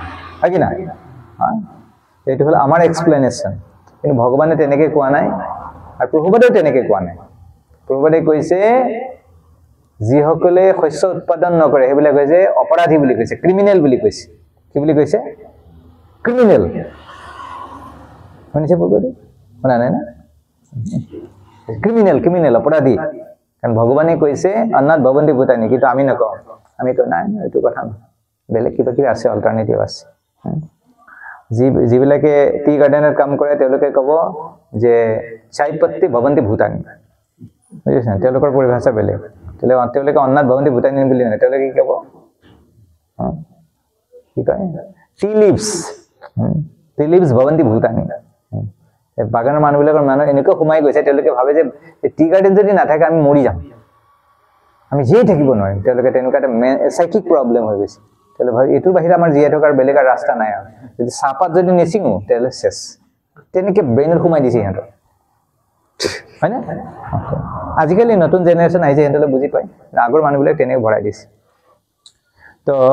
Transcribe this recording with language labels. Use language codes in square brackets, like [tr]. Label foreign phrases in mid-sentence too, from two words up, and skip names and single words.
[as] হয় কি না এইটো হল আমাৰ এক্সপ্লেনেশ্যন কিন্তু ভগৱানে তেনেকে কোৱা নাই আৰু প্ৰভুপাদেও তেনেকে কোৱা নাই প্ৰভুপাদে কৈছে যিসকলে শস্য উৎপাদন নকৰে সেইবিলাক কৈছে অপৰাধী বুলি কৈছে ক্ৰিমিনেল বুলি কৈছে কি বুলি কৈছে ক্ৰিমিনেল শুনিছে প্ৰভুপাদে শুনা নাই না ক্ৰিমিনেল অপৰাধী কাৰণ ভগৱানে কৈছে [sa] अन्नात् भवन्ति भूतानि [as] কিন্তু আমি নকওঁ আমি তো নাই এইটো কথা বেলেগ কিবা কিবি আছে অল্টাৰনেটিভ আছে যিবিলাকে [en] tea gardenor [as] কাম কৰে তেওঁলোকে ক'ব যে [sa] चाइपत्ति भवन्ति भूटानि [as] বুজিছে তেওঁলোকৰ পৰিভাষা বেলেগ তেওঁলোকে [sa] अन्नात् भवन्ति भूतानि [as] বুলি নহয় তেওঁলোকে কি ক'ব কি কয় [en] tea leaves [sa] भवन्ति भूटानि [as] বাগানৰ মানুহবিলাকৰ মানুহ এনেকৈ সোমাই গৈছে তেওঁলোকে ভাবে যে [en] tea garden [as] যদি নাথাকে আমি মৰি যাম আমি জীয়াই থাকিব নোৱাৰিম তেওঁলোকে তেনেকুৱা এটা [en] psychic problem [as] হৈ গৈছে তেলে ভাই এটুৰ বাহিৰে আমাৰ জীয়াই থকাৰ বেলেগ ৰাস্তা নাই আৰু যদি সাপাত যদি নেচিঙো তেলে শেষ তেনেকে ব্ৰেইনত সোমাই দিছে সিহঁতৰ হয় না আজিকালি নতুন জেনাৰেশ্যন আহিছে সিহঁতলে বুজি পায় আগৰ মানুহবিলাক তেনেকে ভৰাই দিছে তো